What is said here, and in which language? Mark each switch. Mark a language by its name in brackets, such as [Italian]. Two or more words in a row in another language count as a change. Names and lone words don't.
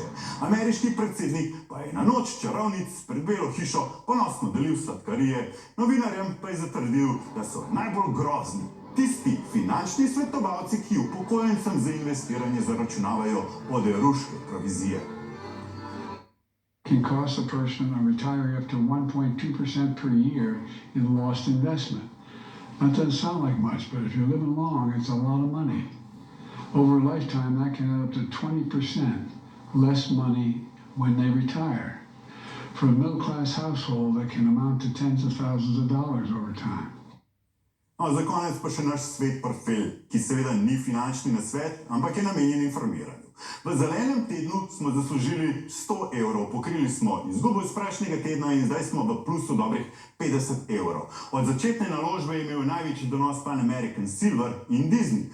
[Slovenian] Ameriški predsednik pa je na noč čarovnic pred Belo hišo ponosno delil sladkarije, novinarjem pa je zatrdil, da so najbolj grozni tisti finančni svetovalci, ki upokojencem za investiranje zaračunavajo oderuške provizije. [English] Can cost a person or retiree up to 1.2% per year in lost investment. That doesn't sound like much, but if you're living long, it's a lot of money. Over a lifetime, that can add up to 20% less money when they retire. For a middle-class household, that can amount to tens of thousands of dollars over time. [Slovenian] No, za konec pa še naš svet portfelj, ki seveda ni finančni nasvet, ampak je namenjen informiranju. V zelenem tednu smo zaslužili 100 evrov, pokrili smo izgubo iz prejšnjega tedna in zdaj smo v plusu dobrih 50 evrov. Od začetne naložbe je imel največji donos Pan American Silver in Disney.